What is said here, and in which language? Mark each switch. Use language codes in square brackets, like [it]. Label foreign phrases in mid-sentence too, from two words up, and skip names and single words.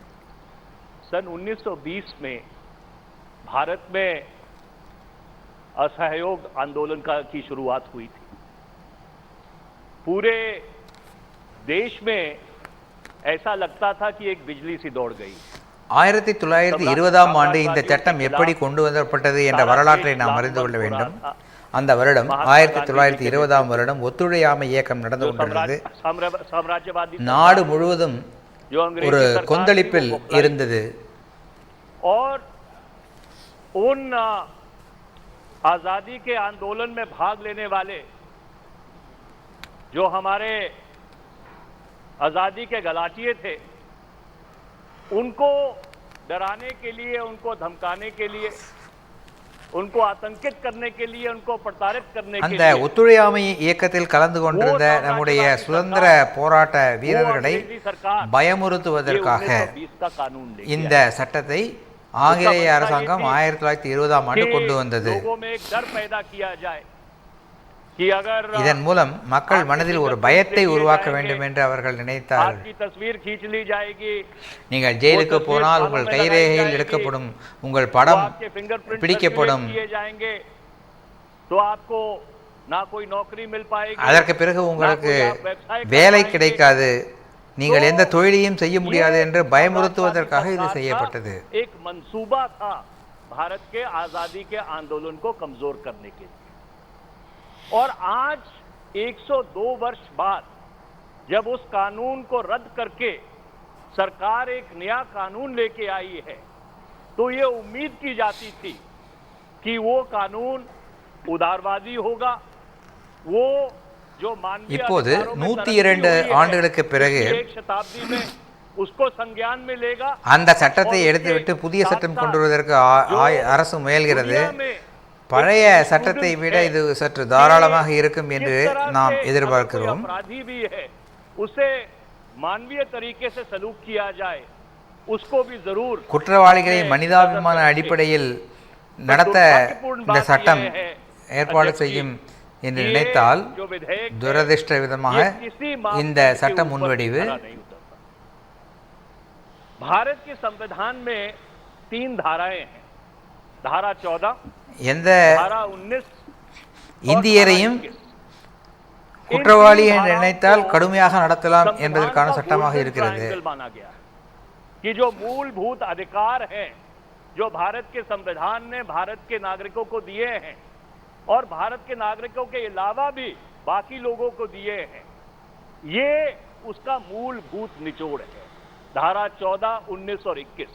[hi] सन 1920 में भारत में असहयोग आंदोलन की शुरुआत हुई थी। पूरे देश में ऐसा लगता था कि एक बिजली सी दौड़ गई। [ta] 1920ஆம் ஆண்டு இந்த சட்டம் எப்படி கொண்டு வரப்பட்டது என்ற வரலாற்றை நாம் அறிந்து கொள்ள வேண்டும். அந்த வருடம் 1920ஆம் வருடம் ஒத்துழையாமை இயக்கம் நடந்து கொண்டிருந்தது. நாடு முழுவதும் ஒரு கொந்தளிப்பில் இருந்தது. [hi] और उन आजादी के आंदोलन में भाग लेने वाले जो हमारे आजादी के गलाटिए थे, उनको डराने के लिए, उनको धमकाने के लिए, उनको आतंकित करने के लिए, उनको प्रताड़ित करने के [ta] அந்த [hi] लिए [ta] ஒத்துழையாமை இயக்கத்தில் கலந்து கொண்டிருந்த நம்முடைய சுதந்திர போராட்ட வீரர்களை பயமுறுத்துவதற்காக இந்த சட்டத்தை ஆங்கிலேய அரசாங்கம் 1920ஆம் ஆண்டு கொண்டு வந்தது. [hi] लोगों में एक डर पैदा किया जाए कि अगर [ta] இதன் மூலம் மக்கள் மனதில் ஒரு பயத்தை உருவாக்க வேண்டும் என்று அவர்கள் நினைத்தார். [hi] आपकी तस्वीर खींच ली जाएगी, [ta] நீங்கள் ஜெயிலுக்கு போனால் உங்கள் கைரேகைகள் எடுக்கப்படும், உங்கள் படம் [hi] आपके फिंगरप्रिंट [ta] பிடிக்கப்படும். [hi] किए जाएंगे, तो आपको ना कोई नौकरी मिल पाएगी, [ta] அதற்கு பிறகு உங்களுக்கு வேலை கிடைக்காது, நீங்கள் எந்த தொழிலையும் செய்ய முடியாது என்று பயமுறுத்துவதற்காக இது செய்யப்பட்டது. [hi] एक मंसूबा था भारत के आजादी के आंदोलन को कमजोर करने के लिए। और आज 102 वर्ष बाद जब उस कानून को रद्द करके सरकार एक नया कानून लेके आई है, तो ये उम्मीद की जाती थी कि वो कानून उदारवादी होगा, वो जो मानवीय [ta] இப்போது 102 ஆண்டுகளுக்கு பிறகு [hi] एक शताब्दी में उसको संज्ञान में लेगा, [ta] அந்த சட்டத்தை எடுத்துவிட்டு புதிய சட்டம் கொண்டு வருவதற்கு அரசு முயல்கிறது. பழைய சட்டத்தை விட இது சற்று தாராளமாக இருக்கும் என்று நாம் எதிர்பார்க்கிறோம். [hi] अपराधी भी है उसे मानवीय तरीके से सलूक किया जाए, उसको भी जरूर [ta] குற்றவாளிகளை மனிதாபிமான அடிப்படையில் நடத்த இந்த சட்டம் ஏற்பாடு செய்யும் என்று நினைத்தால் துரதிர்ஷ்ட விதமாக இந்த சட்ட முன்வடிவு [hi] भारत के संविधान में 3 धाराएं हैं, धारा 14, [ta] எந்த [hi] धारा 19 [ta] இந்தியரையும் குற்றவாளி என்று நினைத்தால் கடுமையாக நடத்தலாம் என்பதற்கான சட்டமாக இருக்கிறது. [hi] कि जो मूलभूत अधिकार हैं जो भारत के संविधान ने भारत के नागरिकों को दिए हैं और भारत के नागरिकों के अलावा भी बाकी लोगों को दिए हैं, ये उसका मूलभूत निचोड़ है, धारा 14, 19 और 21।